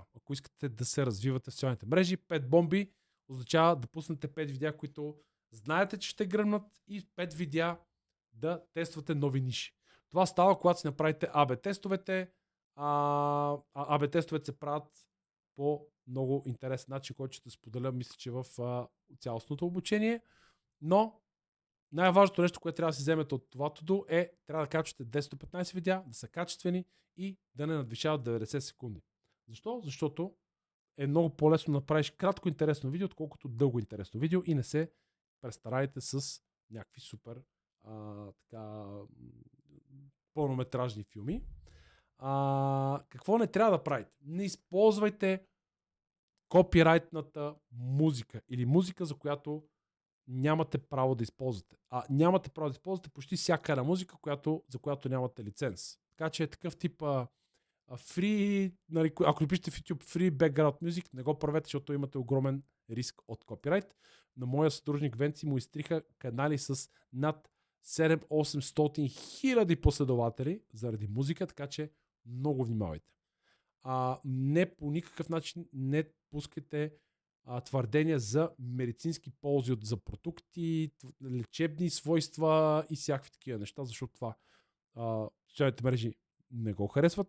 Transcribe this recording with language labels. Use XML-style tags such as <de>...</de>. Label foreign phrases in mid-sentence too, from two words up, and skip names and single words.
<bg>Ако искате да се развивате в социалните мрежи, 5 бомби означава да пуснете 5 видеа, които знаете, че ще гръмнат, и 5 видеа да тествате нови ниши. Това става, когато си направите AB тестовете. AB тестовете се правят по много интересен начин, който ще споделя, мисля, че в цялостното обучение. Но най-важното нещо, което трябва да си вземете от това to-do е, трябва да качвате 10-15 видеа, да са качествени и да не надвишават 90 секунди. Защо? Защото е много по-лесно да направиш кратко интересно видео, отколкото дълго интересно видео, и не се престарайте с някакви супер пълнометражни филми. Какво не трябва да правите? Не използвайте копирайтната музика или музика, за която нямате право да използвате. Нямате право да използвате почти всяка една музика, за която нямате лиценз. Така че е такъв тип free, нали, ако напишете в YouTube</bg> <en>free background music,</en> <bg>не го правете, защото имате огромен риск от копирайт. На моя съдружник Венци му изтриха канали с над 7-800 хиляди последователи заради музика, така че много внимавайте. Не по никакъв начин не пускайте твърдения за медицински ползи за продукти, лечебни свойства и всякакви такива неща, защото това социалните мрежи не го харесват.</bg>